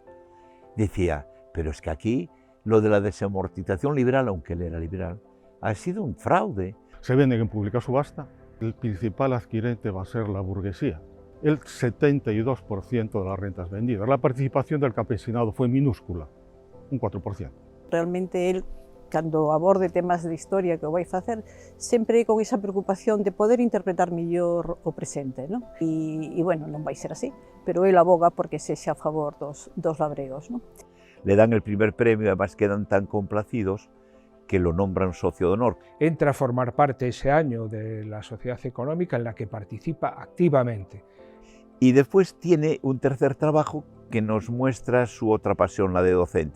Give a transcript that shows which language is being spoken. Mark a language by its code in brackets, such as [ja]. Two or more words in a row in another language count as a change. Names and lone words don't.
[es] Decía, pero es que aquí lo de la desamortización liberal, aunque él era liberal, ha sido un fraude. Se venden en pública subasta, el principal adquirente va a ser la burguesía. El 72% de las rentas vendidas. La participación del campesinado fue minúscula, un 4%. Realmente él, [gl] cando aborde temas de historia que o vai facer, sempre con esa preocupación de poder interpretar mellor o presente, non? E bueno, non vai ser así, pero él aboga porque sexa a favor dos labregos, non? [es] Le dan el primer premio, además quedan tan complacidos que lo nombran socio de honor. Entra a formar parte ese año de la Sociedad Económica, en la que participa activamente. Y después tiene un tercer trabajo que nos muestra su otra pasión, la de docente.